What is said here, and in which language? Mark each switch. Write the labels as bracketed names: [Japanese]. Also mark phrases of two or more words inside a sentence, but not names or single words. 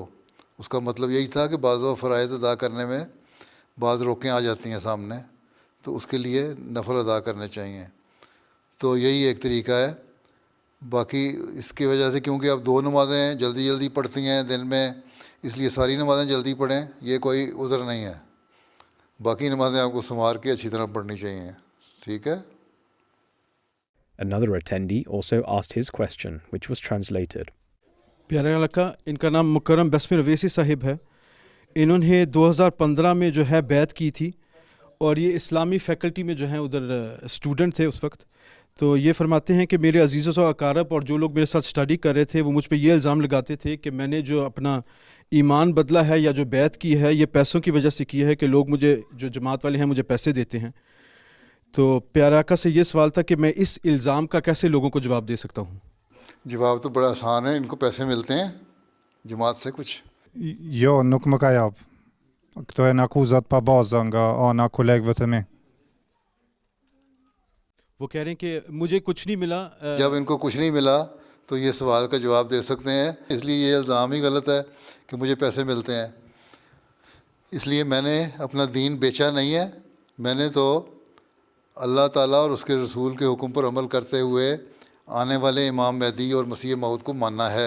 [Urdu] اس کا مطلب یہی تھا کہ بعض فرائض ادا کرنے میں بعض روکیں آ جاتی ہیں سامنے, تو اس کے لیے نفل ادا کرنے چاہیے. تو یہی ایک طریقہ ہے. باقی اس کی وجہ سے کیونکہ آپ 2 نمازیں جلدی پڑھتی ہیں دن میں, اس لیے ساری نمازیں جلدی پڑھیں, یہ کوئی عذر نہیں ہے. باقی نمازیں آپ کو سنوار کے اچھی طرح پڑھنی چاہیے. ٹھیک ہے. [English] Another attendee also asked his question, which was translated. [Urdu] پیارے علاقہ, ان کا نام مکرم بسم رویسی صاحب ہے. انہوں نے 2015 میں جو ہے بیعت کی تھی, اور یہ اسلامی فیکلٹی میں جو ہیں ادھر اسٹوڈنٹ تھے اس وقت. تو یہ فرماتے ہیں کہ میرے عزیزوں و اقارب اور جو لوگ میرے ساتھ اسٹڈی کر رہے تھے وہ مجھ پہ یہ الزام لگاتے تھے کہ میں نے جو اپنا ایمان بدلا ہے یا جو بیعت کی ہے یہ پیسوں کی وجہ سے کی ہے کہ لوگ مجھے جو جماعت والے ہیں مجھے پیسے دیتے ہیں. تو پیارے آقا سے یہ سوال تھا کہ میں اس الزام کا کیسے لوگوں کو جواب دے سکتا ہوں؟ جواب تو بڑا آسان ہے. ان کو پیسے ملتے ہیں جماعت سے کچھ. [Albanian] Jo, nuk më ka jap. Këto janë akuzat pa baza nga ana kolegëve të mi. [Urdu] وہ کہہ رہے ہیں کہ مجھے کچھ نہیں ملا. جب ان کو کچھ نہیں ملا تو یہ سوال کا جواب دے سکتے ہیں. اس لیے یہ الزام ہی غلط ہے کہ مجھے پیسے ملتے ہیں. اس لیے میں نے اپنا دین بیچا نہیں ہے. میں نے تو اللہ تعالیٰ اور اس کے رسول کے حکم پر عمل کرتے ہوئے آنے والے امام مہدی اور مسیح موعود کو ماننا ہے.